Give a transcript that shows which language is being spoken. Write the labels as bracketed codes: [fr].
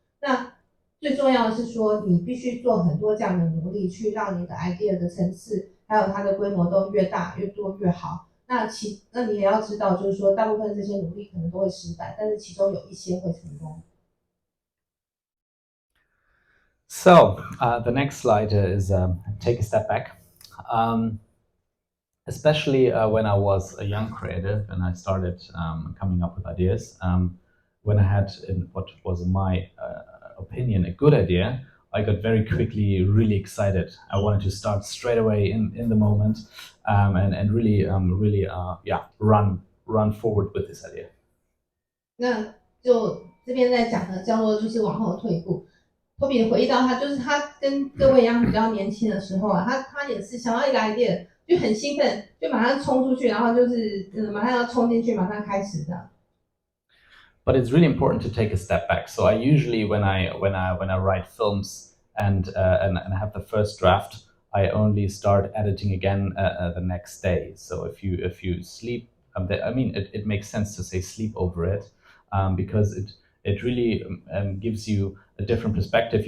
[zh] 那最重要的是说，你必须做很多这样的努力，去让你的 idea 的层次还有它的规模都越大越多越好。那你也要知道，就是说大部分这些努力可能都会失败，但是其中有一些会成功。 [en] So the next slide is take a step back. Especially when I was a young creative and I started coming up with ideas, when I had, in what was in my opinion, a good idea, I got very quickly really excited. I wanted to start straight away in the moment and really run forward with this idea. [zh] 那就这边在讲的叫做就是往后退一步。托比回忆到他就是他跟各位一样比较年轻的时候他也是想到一个 idea 就很兴奋，就马上冲出去，然后就是马上要冲进去，马上开始的。 [en] But it's really important to take a step back. So I usually, when I write films and have the first draft, I only start editing again the next day. So if you sleep, I mean, it makes sense to say sleep over it, because it really gives you a different perspective.